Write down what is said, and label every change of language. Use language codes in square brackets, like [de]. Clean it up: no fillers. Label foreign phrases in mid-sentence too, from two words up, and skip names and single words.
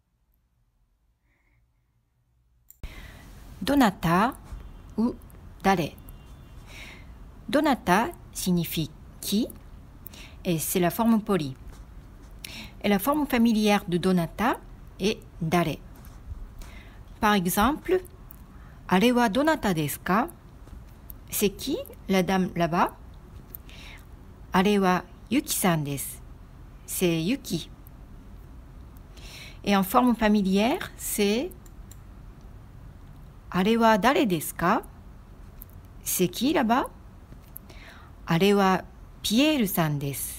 [fr] Donata ou dare. Donata signifie qui et c'est la forme polie. Et la forme familière de donata est dare. Par exemple, [ja] あれはどなたですか? [fr] C'est qui la dame là-bas? [ja] あれはゆきさんです. [fr] C'est Yuki. Et en forme familière, c'est [ja] あれはだれですか? [fr] C'est qui là-bas? [ja] あれはピエールさんです.